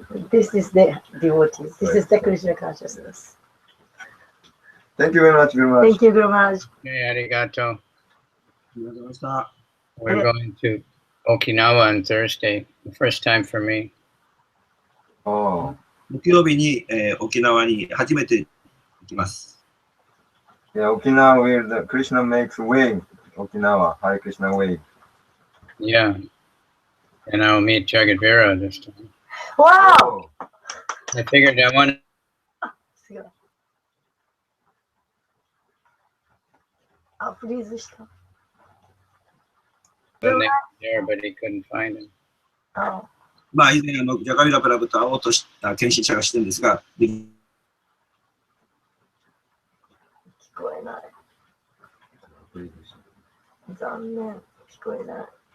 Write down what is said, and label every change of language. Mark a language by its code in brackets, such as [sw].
[en] This is the devotee. This is the Krishna consciousness. Thank you very much, Guru. Thank you very much. Okay, arigato. We're going to Okinawa on Thursday. The first time for me. Oh. [ja] 木曜日に、沖縄に初めて行きます。 [en] Yeah, Okinawa where the Krishna makes wave. Okinawa, Hare Krishna wave. Yeah. And I'll meet Jagat Vera this time. Wow! I figured I wanted [ja] freeze した。 [en] the name there, but he couldn't find him. [ja] まあ以前ジャガビラプラブと会おうとした献身者がしてるんですが、聞こえない。残念。聞こえない。